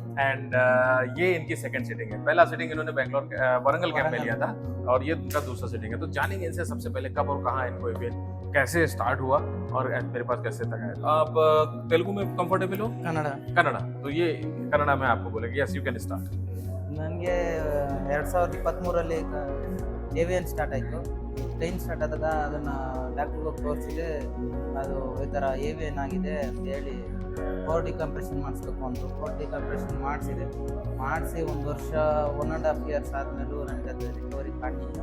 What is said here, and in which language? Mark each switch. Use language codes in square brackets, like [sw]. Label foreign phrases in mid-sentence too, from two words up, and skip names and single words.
[hi] एंड ये इनकी [en] second sitting [hi] है। पहला सिटिंग इन्होंने बेंगलोर वारंगल कैंप में लिया था और ये इनका दूसरा सिटिंग है। तो जानेंगे इनसे सबसे पहले कब और कहाँ इनको एवीएन कैसे स्टार्ट हुआ और मेरे पास कैसे तक आया। आप तेलुगु में कंफर्टेबल हो? कन्नಡ कन्नड़ा, तो ये कन्नड़ा में आपको बोलेंगे, [en] yes you can start. [kn] ನನಗೆ 2023ರಲ್ಲಿ [en] AVN start [kn] ಆಯಿತು. [en] train start [kn] ಆದಾಗ ಅದನ್ನು ಡಾಕ್ಟ್ರಿಗೆ ಹೋಗಿ ತೋರಿಸಿದೆ. ಅದು ಈ ಥರ ಏವಿಯನ್ ಆಗಿದೆ ಅಂತ ಹೇಳಿ [en] core decompression [kn] ಮಾಡಿಸ್ಬೇಕು ಅಂದರು. [en] core decompression [kn] ಮಾಡಿಸಿ 1 ವರ್ಷ 1.5 ಇಯರ್ಸ್ ಆದಮೇಲೂ ನನಗೆ ಅದು ರಿಕವರಿ ಕಾಣಲಿಲ್ಲ.